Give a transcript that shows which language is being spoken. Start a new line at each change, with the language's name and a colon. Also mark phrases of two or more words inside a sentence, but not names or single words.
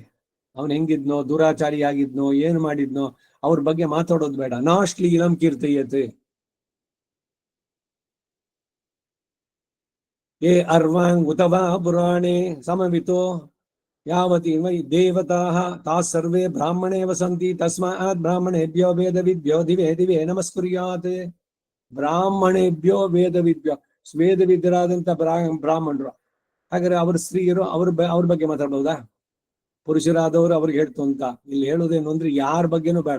Kannada: ಅವನ್ ಹೆಂಗಿದ್ನೋ, ದುರಾಚಾರಿ ಆಗಿದ್ನೋ, ಏನ್ ಮಾಡಿದ್ನೋ ಅವ್ರ ಬಗ್ಗೆ ಮಾತಾಡೋದು ಬೇಡ.
Sanskrit: ನಾಶ್ಲೀಲಂ ಕೀರ್ತಯತೆ ಏ ಅರ್ವಾಂಗ್ ಉತವಾ ಪುರಾಣೆ ಸಮವಿತೋ ಯಾವತಿ ವೈ ದೇವತಾ ತಾಸ್ ಸರ್ವೇ ಬ್ರಾಹ್ಮಣೇ ವಸಂತಿ ತಸ್ಮಾತ್ ಬ್ರಾಹ್ಮಣೇಭ್ಯೋ ವೇದ ವಿದ್ಯೋ ದಿವೇ ದಿವೇ ನಮಸ್ಕುರ್ಯಾತ್. ಬ್ರಾಹ್ಮಣೇಭ್ಯೋ ವೇದ ವಿದ್ಯೋ,
Kannada: ವೇದ ವಿದ್ಯರಾದಂತ ಬ್ರಾಹ್ಮಣರು. ಹಾಗಾದ್ರೆ ಅವ್ರ ಸ್ತ್ರೀಯರು ಅವ್ರ ಬಗ್ಗೆ ಮಾತಾಡ್ಬೋದಾ? ಪುರುಷರಾದವರು ಅವ್ರಿಗೆ ಹೇಳ್ತು ಅಂತ ಇಲ್ಲಿ ಹೇಳೋದೇನು ಅಂದ್ರೆ ಯಾರ ಬಗ್ಗೆನೂ ಬೇಡ.